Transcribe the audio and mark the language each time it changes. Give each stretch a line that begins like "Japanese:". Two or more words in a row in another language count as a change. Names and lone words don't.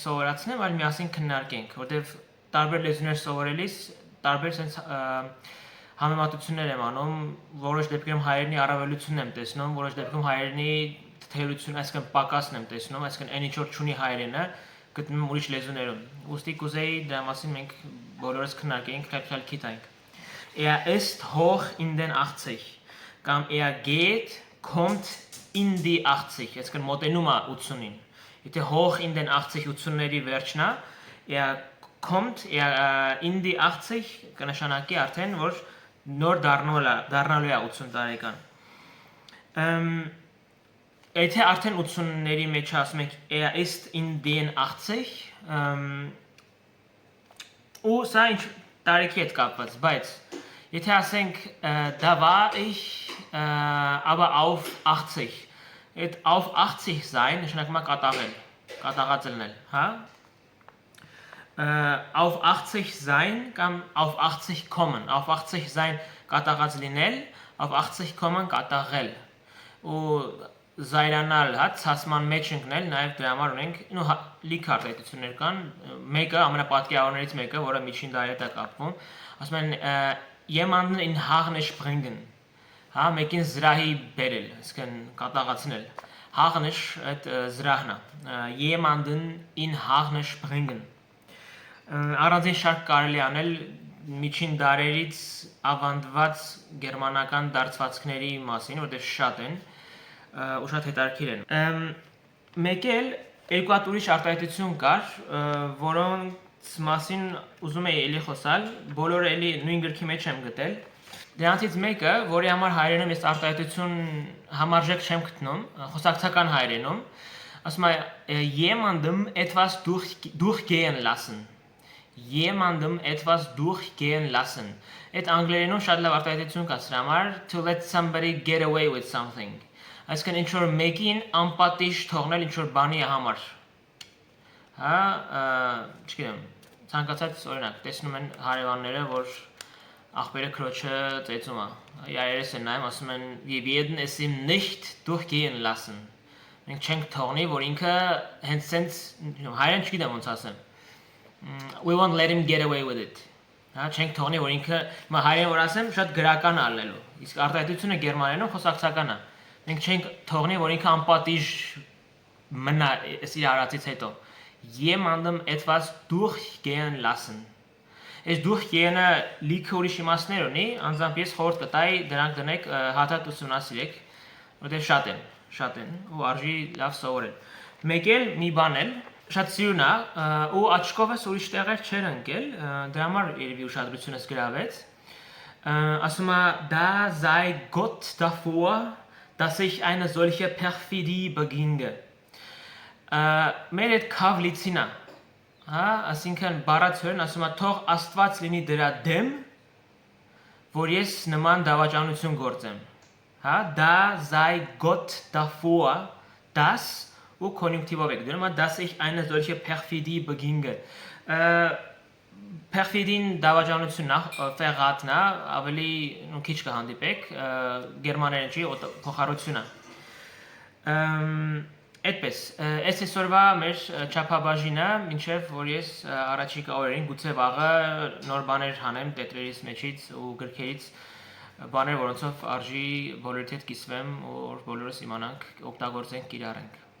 Armenian: սովորացնեմ, այլ միասին քննարկենք, որտեղ տարբեր լեզուներ սովորելիս տարբեր sense համեմատություններ եմ անում, որոշ դեպքերում հայերենի առավելությունն եմ տեսնում, որոշ դեպքում հայերենի թերություն, այսինքն պակասն եմ տեսնում, այսինքն այն ինչ որ չունի հայերենը, գտնում եմ ուրիշ լեզուներում։ Ուստի կուզեի դրա մասին մենք բոլորս քննարկենք, խելքի տանք։
German: ist hoch in den 80
Armenian: կամ
German: geht kommt in die 80,
Armenian: այսինքն մոտենում է 80-ին։ Եթե
German: hoch in den 80
Armenian: 80-ների վերջն է,
German: kommt in die 80
Armenian: կնշանակի արդեն որ նոր դառնալու է 80 տարեկան։ Եթե արդեն 80-ների մեջ ասում ենք
German: ist in den 80
Armenian: ու սա ինչ տարիքի հետ կապված, բայց եթե ասենք
German: da war ich aber auf 80,
Armenian: այդ
German: auf 80 sein
Armenian: նշանակում է կատաղել, կատաղած լինել, հա։
German: Auf 80 sein
Armenian: կամ
German: auf 80 kommen, auf 80 sein
Armenian: կատաղած լինել,
German: auf 80 kommen
Armenian: կատաղել։ Ու զայրանալ, հա, ցասման մեջ ընկնել, նաև դրա համար ունենք, լիք արտահայտություններ կան, մեկը ամենապատկերավորներից մեկը, որը միջին դարի հետ է կապվում, ասում են
German: jemanden in Hagen springen,
Armenian: հա, մեկին զրահի բերել, այսինքն կատաղացնել, Hagen այդ զրահն է,
German: jemanden in Hagen springen։
Armenian: Առանձին շարք կարելի անել միջին դարերից ավանդված գերմանական դարձվածքների մասին, որտեղ շատ են ու շատ հետաքրքիր են։ Մեկ էլ երկու հատ ուրիշ արտահայտություն կար, որոնց մասին ուզում էի էլի խոսալ, բոլորը էլի նույն գրքի մեջ եմ գտել։ Դրանցից մեկը, որի համար հայերենում ես արտահայտություն համարժեք չեմ գտնում, խոսակցական հայերենում, ասում է
German: jemandem etwas durchgehen lassen։ Jemandem etwas durchgehen lassen։
Armenian: Այդ անգլերենում շատ լավ արտահայտություն կա սրա համար,
English: to let somebody get away with something։
Armenian: Այսինքն ինչ որ մեկին անպատիժ թողնել ինչ որ բանի համար։ Հա, չգիտեմ, ցանկացած օրինակ, տեսնում են հարևանները, որ աղբերը քրոջը ծեծում է։ Երես են նայում, ասում են
German: wir werden es ihm nicht durchgehen lassen։
Armenian: Մենք չենք թողնի, որ ինքը հենց sense հայերեն չգիտեմ ոնց ասեմ։
English: We won't let him get away with it։
Armenian: Հա, չենք թողնի, որ ինքը հիմա հայերեն որ ասեմ, շատ գրական ալնելու։ Իսկ արտահայտությունը գերմաներենով խոսակցական է։ Մենք չենք թողնի, որ ինքը անպատիժ մնա իր արածից հետո։
German: Jemandem etwas durchgehen lassen։
Armenian: Այս durchgehen-ը լիքը ուրիշ իմաստներ ունի, անձամբ ես խորհուրդ կտայի դրանք դնեք հատատ ուսումնասիրեք, որտեղ շատ են ու արժի լավ սովորել։ Մեկ էլ մի բան էլ շատ սիրուն է ու աչքովս ուրիշ տեղեր չեր ընկել, դրա համար երևի ուշադրությունս գրավեց։ Ասում է
German: da sei Gott davor, dass ich eine solche Perfidie beginge։
Armenian: Մեր այդ քավլիցինա, հա, ասինքն բառացիորեն ասում է թող Աստված լինի դրա դեմ, որ ես նման դավաճանություն գործեմ։ Հա,
German: da sei Gott davor, dass
Armenian: ու կոնյունկտիվով եք դնում,
German: dass ich eine solche Perfidie beginge։
Armenian: Perfidին դավաճանությունն է, ֆեղատն է, ավելի քիչ կհանդիպեք, գերմաներեն չի, փոխառությունը։ Այդպես, այս այսօրվա մեր չափաբաժինը, մինչև որ ես առաջիկա օրերին գուցե վաղը նոր բաներ հանեմ տետրերից մեջից ու գրքերից բաներ, որոնցով արժի բոլորիդ հետ կիսվեմ, որ բոլորս իմանանք, օգտագործենք, կիրառենք։